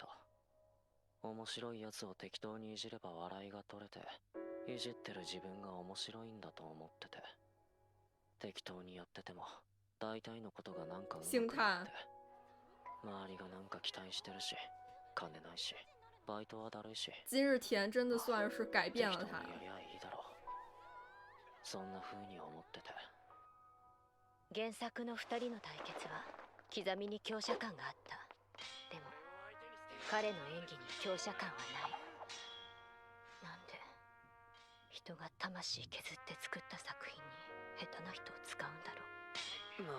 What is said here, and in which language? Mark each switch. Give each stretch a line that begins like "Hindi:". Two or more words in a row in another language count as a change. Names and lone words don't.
Japanese: 面白いやつを適当にいじれば笑いが取れて、いじってる自分が面白いんだと思ってて、適当にやってても大体のことがなんかうまくなって、周りがなんか期待してるし、金ないし、バイトはだるいし。
Chinese: 今日田真的算是改变了他。
Japanese: やりゃいいだろう。そんな風に思ってて。原作の2人の対決は刻みに強者感があった。でも彼の演技に強者感はない。なんで人が魂削って作った作品に下手な人を使うんだろう。